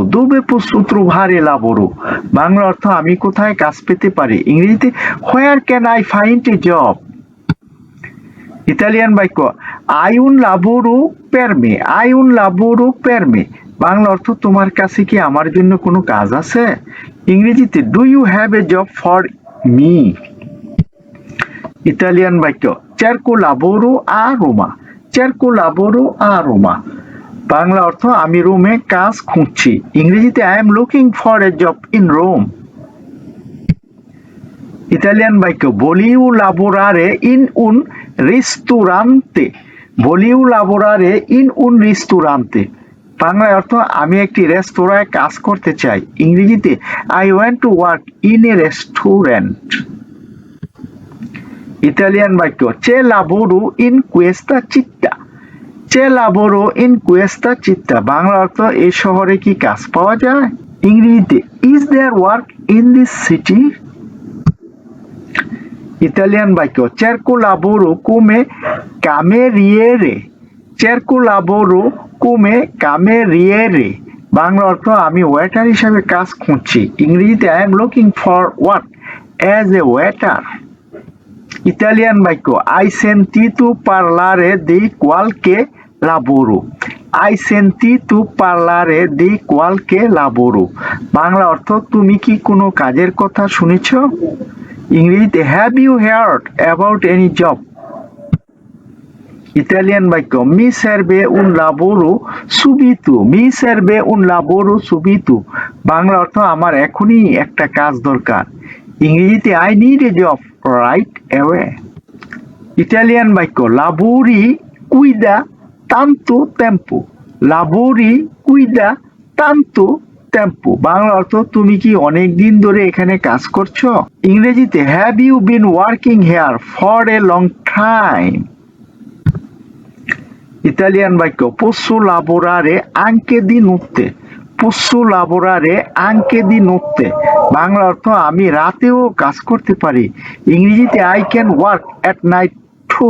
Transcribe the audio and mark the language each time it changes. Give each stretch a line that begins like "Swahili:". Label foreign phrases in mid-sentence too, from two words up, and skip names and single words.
Italian: dove posso trovare lavoro
Bangla: বাংলা অর্থ আমি কোথায় কাজ পেতে পারি।
English: ইংরেজিতে where can I find a job.
Bangla: ইতালিয়ান বাক্য
Italian: hai un lavoro per me. hai un lavoro per me
Bangla: বাংলা অর্থ তোমার কাছে কি আমার জন্য কোনো কাজ আছে।
English: ইংরেজিতে do you have a job for me.
Bangla: ইতালিয়ান বাক্য
Italian: cerco lavoro a Roma. cerco lavoro a Roma
Bangla: বাংলা অর্থ আমি রোমে কাজ খুঁজছি।
English: ইংরেজিতে I am looking for a job in Rome.
Bangla: ইতালিয়ান বাক্য
Italian: vorrei lavorare in un ristorante. vorrei lavorare in un ristorante
Bangla: বাংলা অর্থ আমি একটি রেস্তোরাঁয় কাজ করতে চাই।
English: ইংরেজিতে I want to work in a restaurant.
Bangla: ইতালিয়ান বাক্য
Italian: c'è lavoro in questa città. c'è lavoro in questa città
Bangla: বাংলা অর্থ এই শহরে কি কাজ পাওয়া যায়।
English: ইংরেজিতে is there work in this city.
Bangla: ইতালিয়ান বাক্য
Italian: cerco lavoro come cameriere. cerco lavoro come cameriere
Bangla: বাংলা অর্থ আমি ওয়েটার হিসাবে কাজ খুঁজছি।
English: ইংরেজিতে I am looking for work as a waiter.
Bangla: ইতালিয়ান বাক্য
Italian: hai sentito parlare di qualche lavoro. hai sentito parlare di qualche lavoro
Bangla: বাংলা অর্থ তুমি কি কোনো কাজের কথা শুনেছ।
English: ইংরেজিতে have you heard about any job.
Bangla: ইতালিয়ান বাক্য
Italian: mi serve un lavoro subito. mi serve un lavoro subito
Bangla: বাংলা অর্থ আমার এখনই একটা কাজ দরকার।
English: ইংরেজিতে I need a job right away.
Bangla: ইতালিয়ান বাক্য
Italian: lavori qui da tanto tempo. lavori qui da tanto tempo
Bangla: বাংলা অর্থ তুমি কি অনেক দিন ধরে এখানে কাজ করছো?
English: ইংরেজিতে have you been working here for a long time?
Bangla: ইতালিয়ান বাক্য
Italian: posso lavorare anche di notte. posso lavorare anche di notte
Bangla: বাংলা অর্থ আমি রাতেও কাজ করতে পারি।
English: ইংরেজিতে I can work at night too.